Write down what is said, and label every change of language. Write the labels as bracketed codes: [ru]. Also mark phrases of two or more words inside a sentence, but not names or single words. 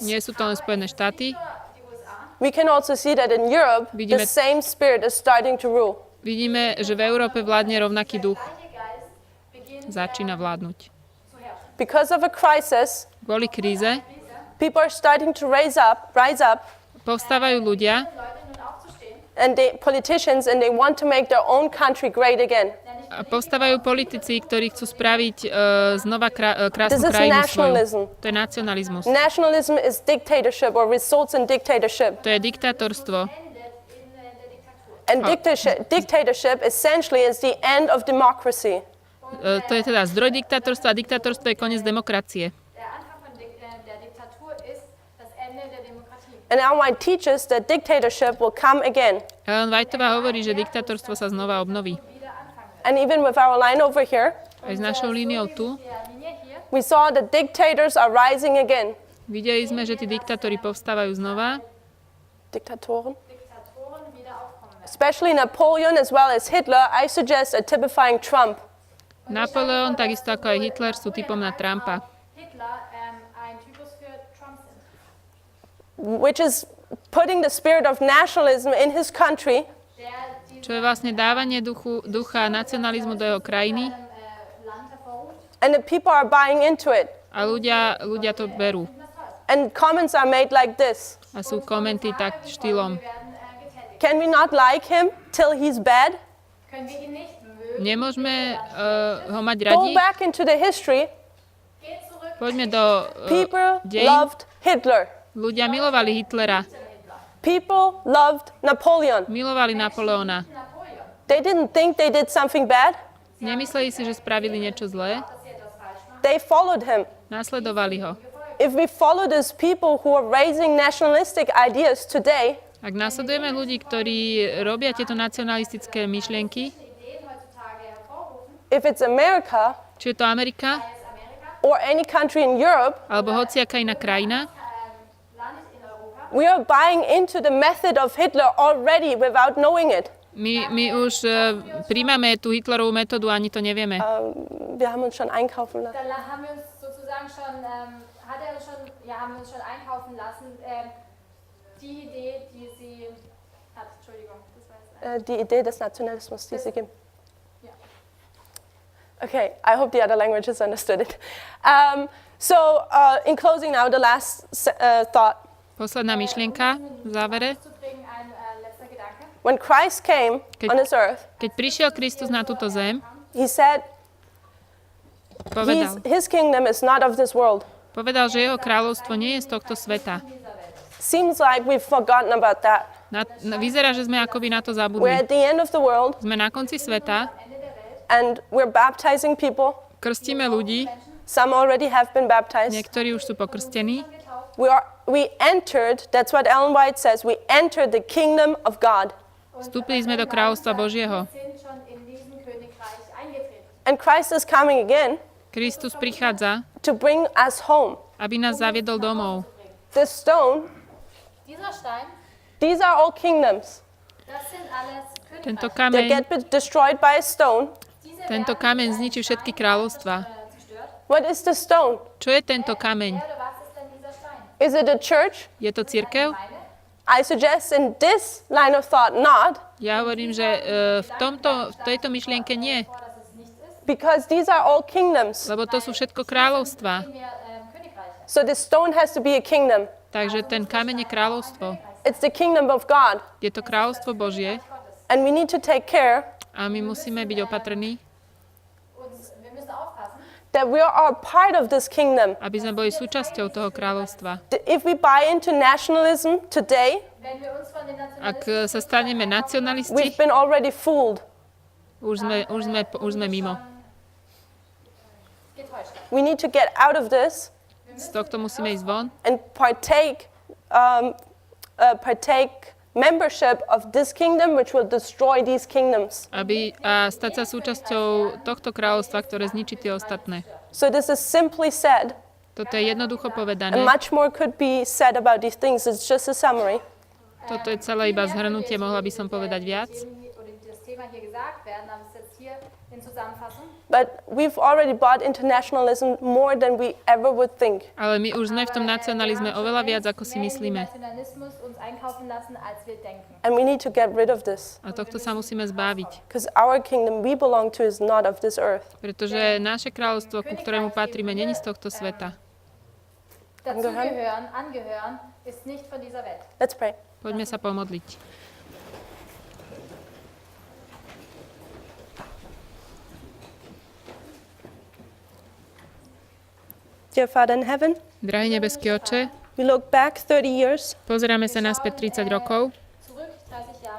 [sk] Nie sú to len Spojené štáty. [de] Die USA, [en] We can also see that in Europe, the [sk] Vidíme- [en] same spirit is starting to rule. [sk] Vidíme, že v Európe vládne rovnaký duch. [de] gleiche Geist beginnt [sk] Začína vládnuť. [de] zu [en] Because of a crisis, [sk] kvôli kríze, [en] people are starting to rise up, [sk] povstávajú ľudia, [de] Leute nun aufzustehen, [en] and politicians, and they want to make their own country great again. [sk] a povstávajú politici, ktorí chcú spraviť znova krásnu [en] This is [sk] krajinu [en] nationalism. [sk] svoju. To je nacionalizmus. [en] Nationalism is dictatorship or results in dictatorship. [sk] To je diktátorstvo. [de] endet in der Diktatur. [en] And dictatorship essentially is the end of democracy. [sk] To je teda zdroj diktátorstva a diktátorstvo je koniec demokracie. [de] Der Anfang von der Diktatur ist das Ende der Demokratie. [en] And Ellen White teaches that dictatorship will come again. [sk] Ellen Whiteová hovorí, že diktátorstvo sa znova obnoví. [en] And even with our line over here, [sk] Aj s našou líniou tu [de] Der Linie hier [en] we saw that dictators are rising again. [sk] videli sme, že tí diktátori povstávajú znova. [de] Diktatoren? Diktatoren wieder aufkommen werden. [en] Especially Napoleon as well as Hitler, I suggest a typifying Trump. [sk] Napoleon, takisto ako aj Hitler, sú typom na Trumpa. [de] Hitler ein Typus für Trump sind. [en] Which is putting the spirit of nationalism in his country [sk] Čo je vlastne dávanie ducha nacionalizmu do jeho krajiny [de] Land hervorruft. [en] and the people are buying into it. [sk] a ľudia to berú. [en] And comments are made like this. [sk] A sú komenty tak štýlom. [de] Werden getätigt. [en] Can we not like him till he's bad? [de] Können wir ihn nicht mögen? [sk] Nemôžeme ho mať [en] Go [sk] radi? [en] back into the history. [de] Geht zurück. [sk] Poďme do [en] People [sk] dejín. [en] loved Hitler. [sk] Ľudia milovali Hitlera, [en] People loved Napoleon. [sk] milovali Napoleona. Napoleon. [en] They didn't think they did something bad. [sk] Nemysleli si, že spravili niečo zlé. [de] Dass sie etwas falsch machen. [en] They followed him. [sk] Nasledovali ho. [en] If we follow these people who are raising nationalistic ideas today, [sk] Ak nasledujeme ľudí, ktorí robia tieto nacionalistické myšlienky, [de] Ideen heutzutage hervorrufen, [en] if it's America [sk] či je to Amerika, [de] sei es Amerika, [en] or any country in Europe, [sk] alebo hociaká iná krajina, [de] Land in Europa, [en] we are buying into the method of Hitler already without knowing it. [sk] my už príjmame tú Hitlerovú metódu, ani to nevieme. [de] Wir haben uns schon einkaufen lassen. dann haben wir uns sozusagen schon, haben wir uns schon einkaufen lassen, die Idee, die sie hat. Entschuldigung, das war jetzt Die Idee des Nationalismus, die sie geben. Ja. [en] Okay, I hope the other languages understood it. In closing now, the last thought. [sk] Posledná myšlienka v závere. [de] zu bringen, ein letzter Gedanke. [en] When Christ came [sk] Keď- [en] on this earth, [sk] Keď prišiel Kristus na túto zem, [en] he said his kingdom is not of this world. [sk] povedal, že jeho kráľovstvo nie je z tohto sveta. [en] Seems like we've forgotten about that. [sk] Vyzerá, že sme akoby na to [en] We're [sk] zabudli. [en] at the end of the world [sk] Sme na konci sveta, [en] and we're baptizing people. [sk] krstíme ľudí, [en] Some already have been baptized. [sk] niektorí už sú pokrstení. [en] We entered, that's what Ellen White says, we entered the kingdom of God. [sk] Vstúpili sme do kráľovstva Božieho. [de] Sind schon in diesem Königreich eingetreten. [en] And Christ is coming again [sk] Kristus prichádza, [en] to bring us home. [sk] aby nás zaviedol domov. [en] This stone, [de] Dieser Stein, [en] these are all kingdoms. [de] das sind alles [sk] Tento [de] Königreiche. [en] They [sk] kameň, [en] get destroyed by a stone. [de] Diese [sk] tento [de] werden [sk] kameň zničí všetky kráľovstva. [de] zerstört. [en] What is the stone? [sk] Čo je tento kameň? [de] Oder was ist denn dieser Stein? [en] Is it a church? [sk] Je to cirkev? [de] Meine? [en] I suggest in this line of thought not, [sk] Ja hovorím, že v tejto myšlienke nie, [de] Vor, dass es nichts ist, [en] because these are all kingdoms. [sk] lebo to sú všetko kráľovstva. [de] mehr Königreiche. [en] So this stone has to be a kingdom. [sk] Takže ten kameň je kráľovstvo. [en] It's the kingdom of God. [sk] Je to kráľovstvo Božie [en] And we need to take care [sk] a my musíme byť opatrní, [de] Und wir müssen aufpassen, [en] that we are part of this kingdom. [sk] aby sme boli súčasťou toho kráľovstva. [en] If we buy into nationalism today, [de] wenn wir uns von den [sk] Ak [de] Nationalisten [sk] sa staneme nacionalisti, [en] we've been already fooled. [sk] už sme mimo. [de] getäuscht haben. [en] We need to get out of this [sk] Z tohto musíme ísť von [en] and partake membership of this kingdom, which will destroy these kingdoms. [sk] a stať sa súčasťou tohto kráľovstva, ktoré zničí tie ostatné. [en] So this is simply said, [sk] Toto je jednoducho [en] and [sk] povedané. [en] much more could be said about these things. It's just a summary. [sk] Toto je celé iba zhrnutie, mohla by som povedať viac. [de] Oder das Thema Thema hier gesagt werden, aber es ist jetzt hier in Zusammenfassung. [en] But we've already bought internationalism more than we ever would think. [sk] Ale my už sme v tom nacionalizme oveľa viac, ako si myslíme. [de] Nationalismus uns einkaufen lassen, als wir denken. [en] And we need to get rid of this. [sk] A tohto sa musíme zbaviť. [en] Because our kingdom we belong to is not of this earth. [sk] Pretože naše kráľovstvo, ku ktorému patríme, není z tohto sveta. [de] Angehören ist nicht von dieser Welt. [en] Let's pray. [sk] Poďme sa pomodliť. [en] Dear Father in heaven, [sk] Drahý nebeský Otče, [en] we look back 30 years [sk] pozeráme sa naspäť 30 rokov. [de] Zurück 30 Jahre.